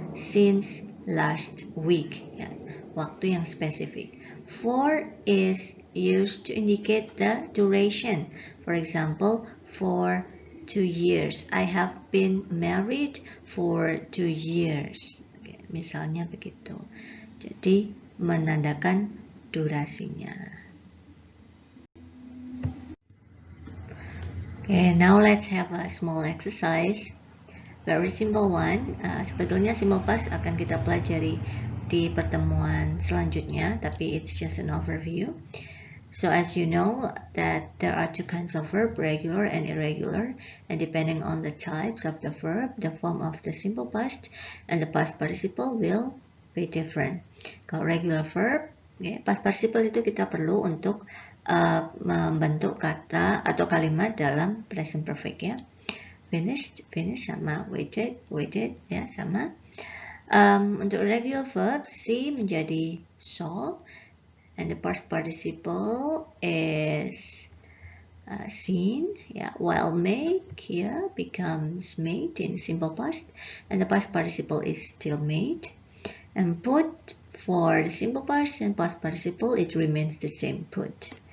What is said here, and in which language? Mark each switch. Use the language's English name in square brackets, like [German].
[English] Since last week. [Indonesian] Ya, waktu yang spesifik. [English] For is used to indicate the duration. For example, for 2 years. I have been married for 2 years. Okay. [Indonesian] misalnya begitu. Jadi menandakan durasinya. [English] Okay, now let's have a small exercise. Very simple one. [Indonesian] Sebetulnya simple past akan kita pelajari di pertemuan selanjutnya, tapi [English] it's just an overview. So as you know that there are two kinds of verb, regular and irregular, and depending on the types of the verb, the form of the simple past and the past participle will be different. [Indonesian] Kalau regular verb, past participle itu kita perlu untuk membentuk kata atau kalimat dalam present perfect ya. Finished, finish sama waited, waited ya sama. Untuk regular verb, see menjadi saw. [English] And the past participle is seen, yeah, while make here becomes made in simple past, and the past participle is still made. And put for the simple past and past participle, it remains the same, put.